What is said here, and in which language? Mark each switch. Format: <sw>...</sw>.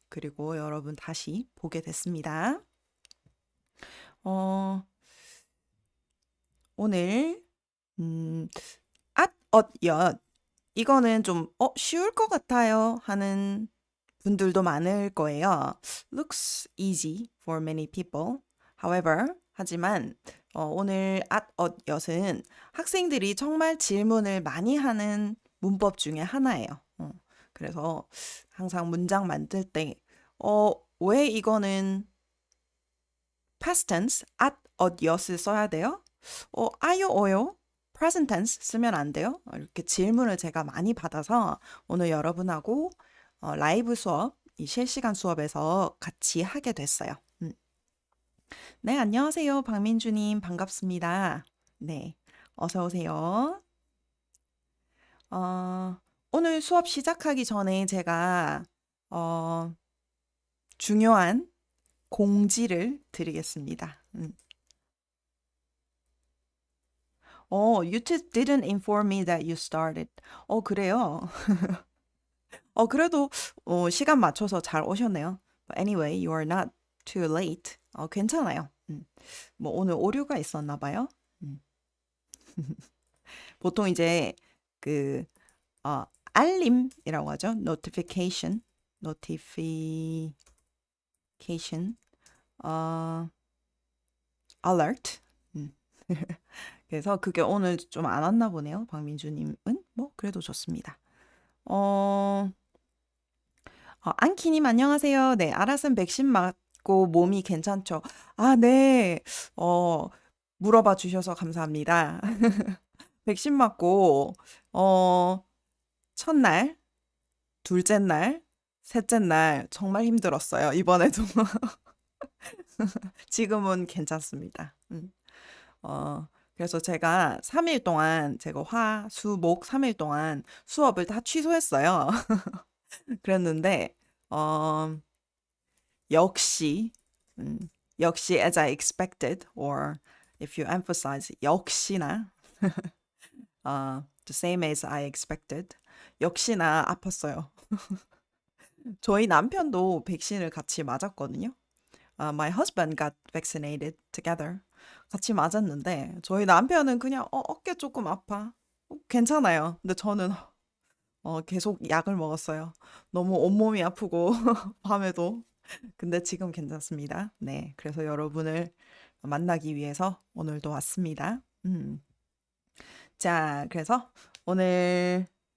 <ko>그리고 여러분 다시 보게 됐습니다. 어, 오늘 at, 엿 이거는 좀 쉬울 것 같아요 하는 분들도 많을 거예요.</ko> <en>Looks easy for many people. However,</en> <ko>하지만 오늘 at, 엿은 학생들이 정말 질문을 많이 하는 문법 중에 하나예요. 그래서 항상 문장 만들 때 왜 이거는</ko> <en>past tense</en> <ko>at, 엿을 써야 돼요? 아요, 어요?</ko> <en>present tense</en> <ko>쓰면 안 돼요? 이렇게 질문을 제가 많이 받아서 오늘 여러분하고 라이브 수업, 이 실시간 수업에서 같이 하게 됐어요. 네, 안녕하세요. 박민주님, 반갑습니다. 네, 어서 오세요. 어, 오늘 수업 시작하기 전에 제가 중요한 공지를 드리겠습니다.</ko> <en>you didn't inform me that you started.</en> <ko>그래요. 그래도 시간 맞춰서 잘 오셨네요.</ko> <en>But anyway, you are not too late.</en> <ko>괜찮아요. 뭐 오늘 오류가 있었나 봐요. 음. 보통 이제 그 알림이라고 하죠.</ko> <en>notification, alert. 음.</en> <ko>그래서 그게 오늘 좀 안 왔나 보네요. 박민주님은 뭐 그래도 좋습니다. 안키님 안녕하세요. 네, 아라슨 백신 맞고 몸이 괜찮죠? 아, 네. 물어봐 주셔서 감사합니다. 백신 맞고 첫날, 둘째 날, 셋째 날 정말 힘들었어요. 이번에도 지금은 괜찮습니다. 그래서 제가 3일 동안 제가 화, 수, 목 3일 동안 수업을 다 취소했어요. 그랬는데 역시 역시</ko> <en>as I expected or if you emphasize</en> <ko>역시나</ko> <en>the same as I expected</en> <ko>역시나 아팠어요. 저희 남편도 백신을 같이 맞았거든요.</ko> <en>My husband got vaccinated together.</en> <ko>같이 맞았는데 저희 남편은 그냥 어깨 조금 아파. 괜찮아요. 근데 저는 계속 약을 먹었어요. 너무 온몸이 아프고 밤에도. 근데 지금 괜찮습니다. 네, 그래서 여러분을 만나기 위해서 오늘도 왔습니다. 자, 그래서 오늘</ko>